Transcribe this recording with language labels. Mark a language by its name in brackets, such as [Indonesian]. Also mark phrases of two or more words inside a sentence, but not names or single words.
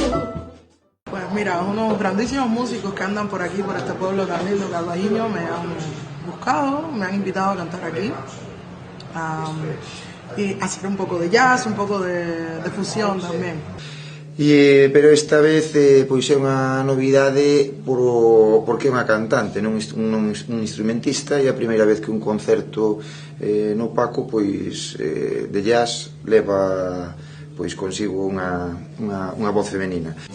[Spanish] Pues mira, unos grandísimos músicos que andan por aquí, por este pueblo tan lindo, Carvajiño, me han buscado, me han invitado a cantar aquí. Y hacer un poco de jazz, un poco de fusión también. [Galician] Pero esta vez pois é unha novidade porque é unha cantante, non un instrumentista, e a primeira vez que un concerto no Paco pois de jazz leva pois consigo unha voz femenina.